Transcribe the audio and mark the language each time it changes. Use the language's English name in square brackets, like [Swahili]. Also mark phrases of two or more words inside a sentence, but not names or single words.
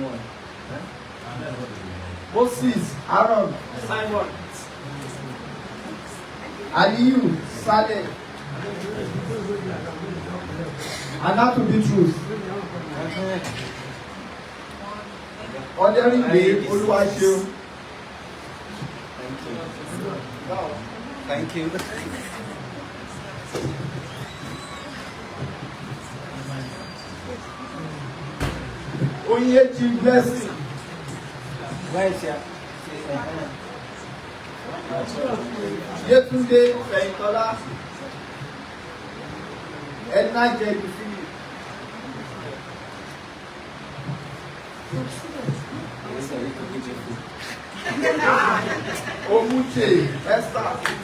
[English] Moses Aaron Simon. Aliyu Saleh. Anatu Bitrus. Ọdẹrìngbé Olúwaṣeun. Thank you. Onyechi Blessing. Where is your? Yetunde Fẹ̀yìntọ́lá. Edna Jẹ̀bi Philip. Omuche Esther.